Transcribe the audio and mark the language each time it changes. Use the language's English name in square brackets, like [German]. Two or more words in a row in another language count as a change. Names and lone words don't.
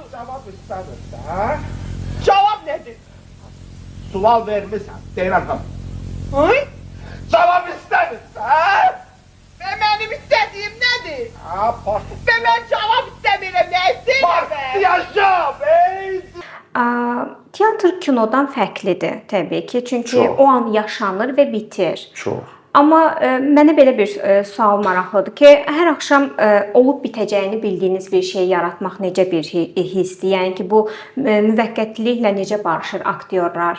[Turkish] Cevap istemirsen. Cevap nedir? [Azerbaijani] Sual vermişsen. Deyirəm tam. Hay? [Turkish] Cevap istemirsen. Ve benim istediğim nedir? Ha pardon. Ve ben cevap istemiyorum. Ne isteyeyim ben? Yaşa bey. [Azerbaijani] Teatr kinodan fərqlidir təbii ki, çünki Çox. o an yaşanır və bitir. Çox. Amma mənə belə bir sual maraqlıdır ki, hər axşam olub bitəcəyini bildiyiniz bir şey yaratmaq necə bir hissdir? Yəni ki, bu müvəqqətiliklə necə barışır aktyorlar?